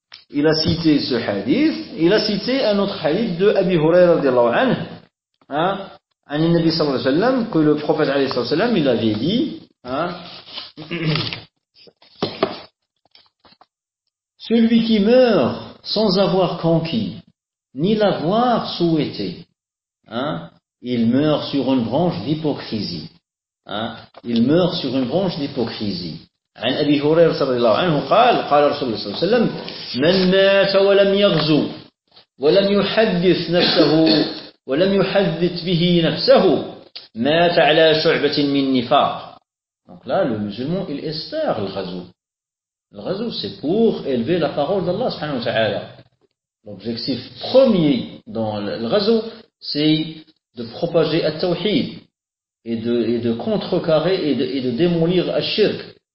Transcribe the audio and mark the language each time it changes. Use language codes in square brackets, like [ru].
[fr] Il a cité ce hadith, il a cité un autre hadith de Abi Huraira radiallahu anhu, hein, an Nabi sallallahu alayhi wa sallam, que le prophète alayhi wa sallam, il avait dit, hein, celui qui meurt sans avoir conquis, ni l'avoir souhaité, hein, il meurt sur une branche d'hypocrisie, hein, il meurt sur une branche d'hypocrisie. [ar] عن أبي هريرة رضي الله عنه قال قال رسول الله صلى الله عليه وسلم من مات ولم يغزو ولم يحدث نفسه ولم يحدث به نفسه مات على شعبة من نفاق. [fr] Donc là le musulman il espère le ghazou. Le ghazou c'est pour élever la parole d'Allah subhanahu wa ta'ala. L'objectif premier dans le ghazou c'est de propager le tawhid et de contrecarrer et de démolir le shirk.